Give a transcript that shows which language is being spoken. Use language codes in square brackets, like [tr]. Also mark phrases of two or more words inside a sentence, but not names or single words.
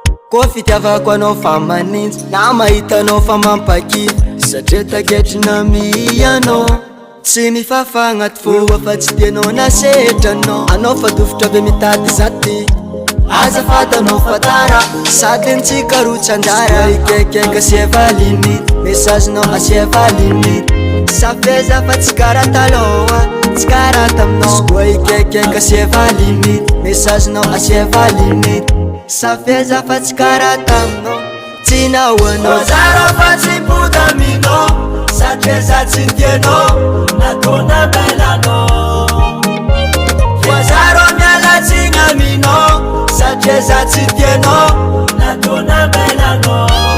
[mg] Koa fitiavako anao fa manintsy, na mahita anao fa mampakily, satria taketrina mianao. Tsy mifafa agnaty fo, fa tsy tianao na sehatranao. Anao fa dofitra be mitady zaty, azafady anao fa tara, sady antsika roa Tsy anjara. Tsy voa ikekeka, [fr] c'est pas limite. Message non, ah, c'est pas limite. Ça fait ça, [mg] fa tsy karaha taloha, tsy karaha taminao. Tsy voa ikekeka, [fr] c'est pas limite. Message non, ah, c'est pas limite. Ça fait ça, [mg] fa tsy karaha taminao. Tsy nahoanao. Anjara fa tsy potaminao. [fr] Ça fait ça, [mg] tsy tianao. Nataona belanao. Voazaro mialatsiny aminao, satria za tsy tianao, natao namailanao.